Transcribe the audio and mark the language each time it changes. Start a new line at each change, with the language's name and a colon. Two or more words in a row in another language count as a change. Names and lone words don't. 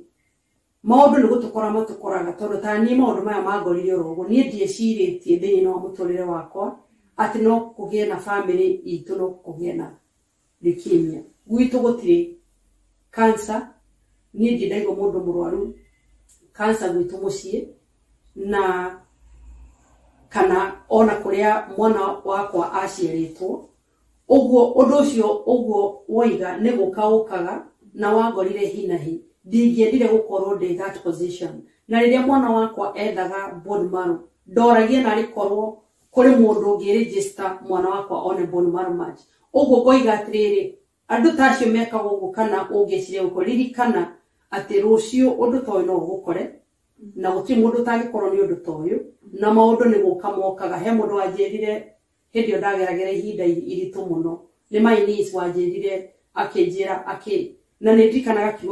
Kikuyu: maũndũ nĩ gũtũkora matũkoraga tondũ ta niĩ maũndũ maya mangorire oro ũguo niĩ ndiecirĩtie thĩinĩ wa mũtũrĩre wakwa atĩ no kũgĩe na family itũ no kũgĩe na leukemia gwitũ gũtirĩ cancer niĩ ndiendaigua mũndũ mũrwaru cancer gwitũ mũciĩ na kana ona kũrĩa mwana wakwa aciarĩtwo ũguo ũndũ ũcio ũguo woiga nĩ gũka ũkaga na wangorire hi na hi ndingĩendire gũkorwo ndĩ
English: that position
Kikuyu: na rĩrĩa mwana wakwa endaga
English: bone marrow
Kikuyu: ndoragia narĩ korwo kũrĩ mũndũ ũngĩ-register mwana wakwa
English: one bone marrow match
Kikuyu: ũguo ngoiga atĩrĩrĩ andũ ta acio mekaga ũguo kana ũngĩciria gũkorwo ririkana atĩ rũciũ ũndũ ta ũyũ no ũgũkore na gũtirĩ mũndũ ũtangĩkorwo nĩ ũndũ ta ũyũ na maũndũ nĩ gũka mokaga he mũndũ wanjĩrire hĩndĩ ĩyo ndageragĩra ihinda iritũ mũno nĩ
English: my niece
Kikuyu: wanjĩrire akĩnjĩra na nĩ ndirikanaga kiugo